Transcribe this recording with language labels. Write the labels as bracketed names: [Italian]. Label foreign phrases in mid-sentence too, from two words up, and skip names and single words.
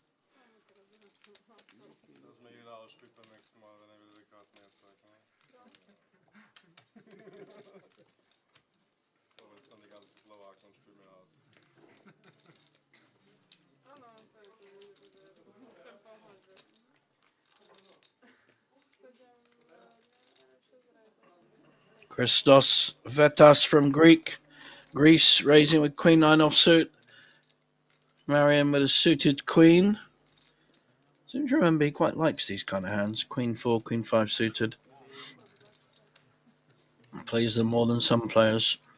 [German] Dass man jeder ausspielt beim nächsten Mal, wenn er wieder die Karten herzeigt. Ne? sonst spielen wir aus. [Slovak] Áno, to je to, že chcem pomôcť, že [English] Christos Vetas from Greece, raising with Queen 9 offsuit. Mariam with a suited Queen. Seems to remember he quite likes these kind of hands. Queen 4, Queen 5 suited. Plays them more than some players.